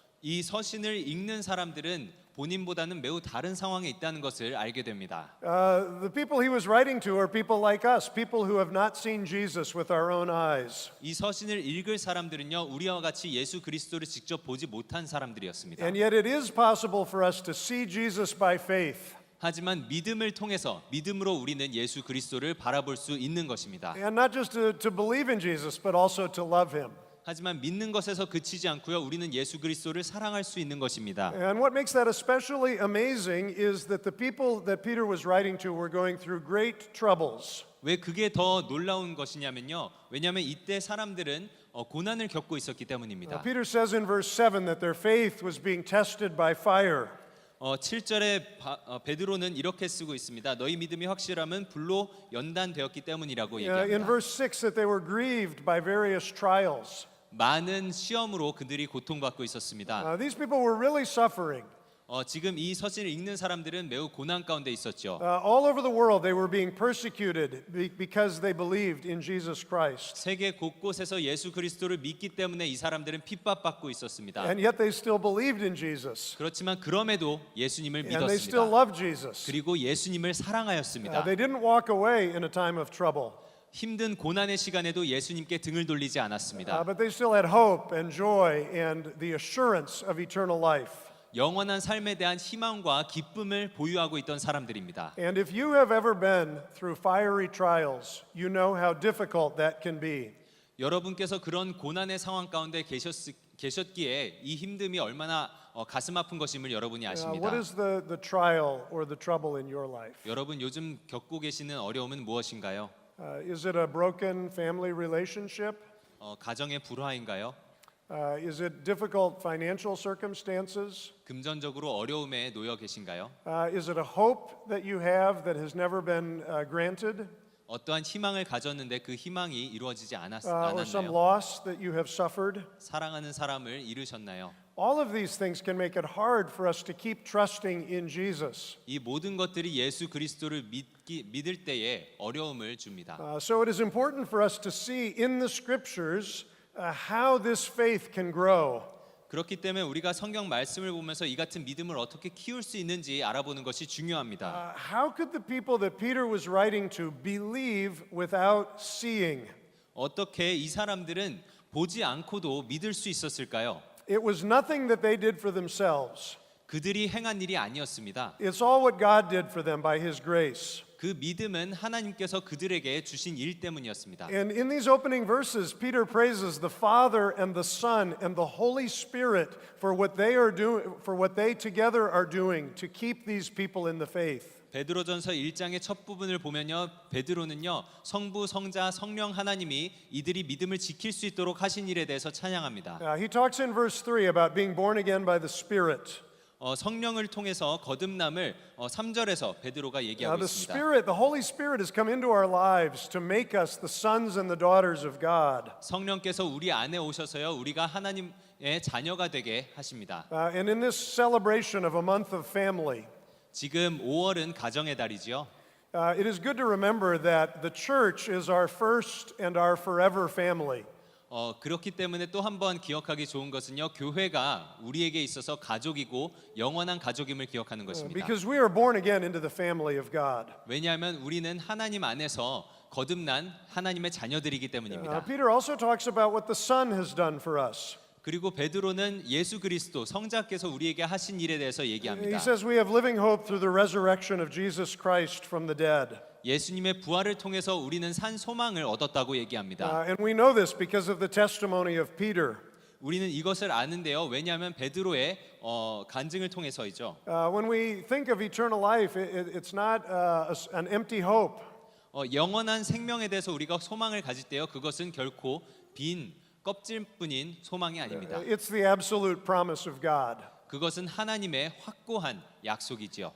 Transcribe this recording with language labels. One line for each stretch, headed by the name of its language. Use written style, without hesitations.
Korean: 이 서신을 읽는 사람들은 본인보다는 매우 다른 상황에 있다는 것을 알게 됩니다.
English: The people he was writing to are people like us, people who have not seen Jesus with our own eyes.
Korean: 이 서신을 읽을 사람들은요, 우리와 같이 예수 그리스도를 직접 보지 못한 사람들이었습니다.
English: And yet it is possible for us to see Jesus by faith.
Korean: 하지만 믿음을 통해서 믿음으로 우리는 예수 그리스도를 바라볼 수 있는 것입니다.
English: And not just to believe in Jesus, but also to love him.
Korean: 하지만 믿는 것에서 그치지 않고요, 우리는 예수 그리스도를 사랑할 수 있는 것입니다.
English: And what makes that especially amazing is that the people that Peter was writing to were going through great troubles.
Korean: 왜 그게 더 놀라운 것이냐면요, 왜냐하면 이때 사람들은 고난을 겪고 있었기 때문입니다.
English: Peter says in verse 7 that their faith was being tested by fire.
Korean: 7절에 베드로는 이렇게 쓰고 있습니다. 너희 믿음이 확실함은 불로 연단되었기 때문이라고
English: In
Korean: 얘기합니다.
English: verse 6, that they were grieved by various trials.
Korean: 많은 시험으로 그들이 고통받고 있었습니다.
English: These people were really suffering.
Korean: 지금 이 서신을 읽는 사람들은 매우 고난 가운데 있었죠.
English: All over the world, they were being persecuted because they believed in Jesus Christ.
Korean: 세계 곳곳에서 예수 그리스도를 믿기 때문에 이 사람들은 핍박받고 있었습니다.
English: And yet they still believed in Jesus.
Korean: 그렇지만 그럼에도 예수님을
English: And they still
Korean: 믿었습니다.
English: loved Jesus.
Korean: 그리고 예수님을 사랑하였습니다.
English: They didn't walk away in a time of trouble.
Korean: 힘든 고난의 시간에도 예수님께 등을 돌리지 않았습니다.
English: But they still had hope and joy and the assurance of eternal life.
Korean: 영원한 삶에 대한 희망과 기쁨을 보유하고 있던 사람들입니다.
English: And if you have ever been through fiery trials, you know how difficult that can be.
Korean: 여러분께서 그런 고난의 상황 가운데 계셨기에 이 힘듦이 얼마나 가슴 아픈 것임을 여러분이 아십니다.
English: What is the trial or the trouble in your life?
Korean: 여러분 요즘 겪고 계시는 어려움은 무엇인가요?
English: Is it a broken family relationship?
Korean: 가정의 불화인가요?
English: Is it difficult financial circumstances?
Korean: 금전적으로 어려움에 놓여 계신가요?
English: Is it a hope that you have that has never been granted?
Korean: 어떠한 희망을 가졌는데 그 희망이 이루어지지
English: Or some
Korean: 않았나요?
English: loss that you have suffered?
Korean: 사랑하는 사람을 잃으셨나요?
English: All of these things can make it hard for us to keep trusting in Jesus.
Korean: 이 모든 것들이 예수 그리스도를 믿을 때에 어려움을 줍니다.
English: So it is important for us to see in the scriptures how this faith can grow.
Korean: 그렇기 때문에 우리가 성경 말씀을 보면서 이 같은 믿음을 어떻게 키울 수 있는지 알아보는 것이 중요합니다.
English: How could the people that Peter was writing to believe without seeing?
Korean: 어떻게 이 사람들은 보지 않고도 믿을 수 있었을까요?
English: It was nothing that they did for themselves.
Korean: 그들이 행한 일이 아니었습니다.
English: It's all what God did for them by His grace.
Korean: 그 믿음은 하나님께서 그들에게 주신 일 때문이었습니다.
English: And in these opening verses, Peter praises the Father and the Son and the Holy Spirit for what they are doing, for what they together are doing to keep these people in the faith.
Korean: 베드로전서 1장의 첫 부분을 보면요, 베드로는요 성부, 성자, 성령 하나님이 이들이 믿음을 지킬 수 있도록 하신 일에 대해서 찬양합니다.
English: He talks in verse 3 about being born again by the Spirit.
Korean: 성령을 통해서 거듭남을 3절에서 베드로가 얘기하고
English: The
Korean: 있습니다.
English: Spirit, the Holy Spirit has come into our lives to make us the sons and the daughters of God.
Korean: 성령께서 우리 안에 오셔서요 우리가 하나님의 자녀가 되게 하십니다.
English: And in this celebration of a month of family,
Korean: 지금 5월은 가정의 달이지요.
English: it is good to remember that the church is our first and our forever family.
Korean: 그렇기 때문에 또 한 번 기억하기 좋은 것은요 교회가 우리에게 있어서 가족이고 영원한 가족임을 기억하는 것입니다.
English: Because we are born again into the family of God.
Korean: 왜냐하면 우리는 하나님 안에서 거듭난 하나님의 자녀들이기 때문입니다.
English: Peter also talks about what the Son has done for us.
Korean: 그리고 베드로는 예수 그리스도 성자께서 우리에게 하신 일에 대해서
English: He
Korean: 얘기합니다.
English: says we have living hope through the resurrection of Jesus Christ from the dead.
Korean: 예수님의 부활을 통해서 우리는 산 소망을 얻었다고 얘기합니다.
English: And we know this because of the testimony of Peter.
Korean: 우리는 이것을 아는데요. 왜냐하면 베드로의 간증을 통해서이죠.
English: When we think of eternal life, it's not an empty hope.
Korean: 영원한 생명에 대해서 우리가 소망을 가질 때요. 그것은 결코 빈 껍질뿐인 소망이 아닙니다.
English: It's the absolute promise of God.
Korean: 그것은 하나님의 확고한 약속이지요.